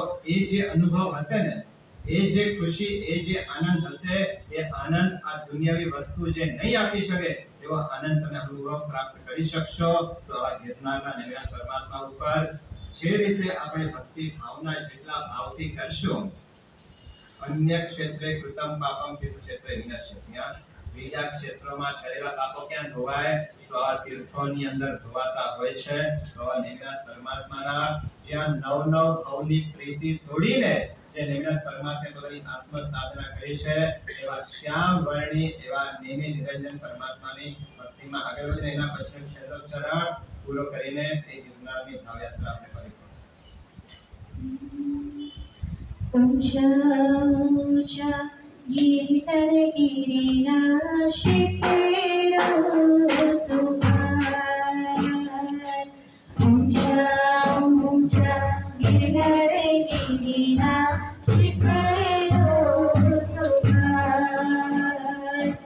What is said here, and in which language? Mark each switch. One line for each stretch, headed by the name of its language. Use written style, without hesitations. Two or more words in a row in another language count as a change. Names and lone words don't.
Gujarati: એ જે અનુભવ હશે ને, એ જે ખુશી, એ જે આનંદ હશે, એ આનંદ આ દુનિયાવી વસ્તુ જે નહીં આપી શકે એવો આનંદ તમે અનુભવ પ્રાપ્ત કરી શકશો. તો આ ગિરનારના નેમિનાથ પરમાત્મા ઉપર જે રીતે આપણે ભક્તિ ભાવના જેટલા ભાવથી કરશું
Sanskrit: अन्य क्षेत्रे कृतं पापम तीर्थक्षेत्रे विनश्यति।
Gujarati: બીજા ક્ષેત્રોમાં થયેલા પાપો ક્યાં ધોવાય? તો આ તીર્થોની અંદર ધોવાતા હોય છે। તો આ નિમ્નાથ પરમાત્માના જ્યાં નવ નવ ભવની પ્રીતિ તોડીને જે નિમ્નાથ પરમાત્માએ પોતાની આત્મ સાધના કરી છે એવા શ્યામ વર્ણી એવા નેમી નિરંજન પરમાત્માની ભક્તિમાં આગળ વધીને એના પછી ક્ષેત્રોચ્ચારણ પૂરો કરીને તે ગિરનારની ભાવયાત્રા આપણે પરિપૂર્ણ ઊંચા ઊંચા ગિરિના શિખરો સુભાન ઊંચા ઊંચા ગિરિના શિખરો સુભાન